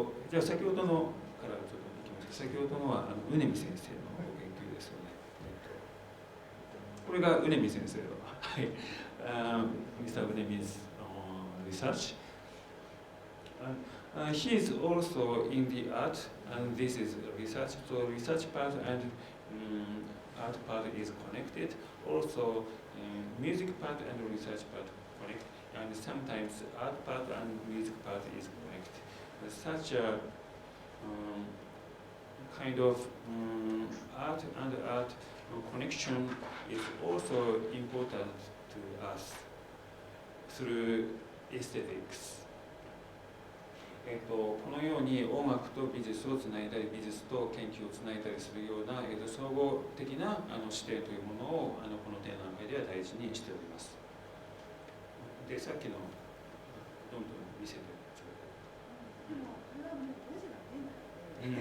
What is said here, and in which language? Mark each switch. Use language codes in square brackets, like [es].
[ja] じゃあ先ほどのからちょっといきますけど、先ほどのはウネミ先生の研究ですよね。これがウネミ先生の、はい、Mr. [en] Unemi's research. He is also in the art, and this is research. So research part and art part is connected. Also, music part and research part connect, and sometimes art part and music part is connected. Such a kind of art and art connection is also important to us through aesthetics. [ja] このように音楽と美術をつないだり、美術と研究をつないだりするような、総合的な視点というものをこの展覧会では大事にしております。で、さっきのどんどん見せてちょうだい。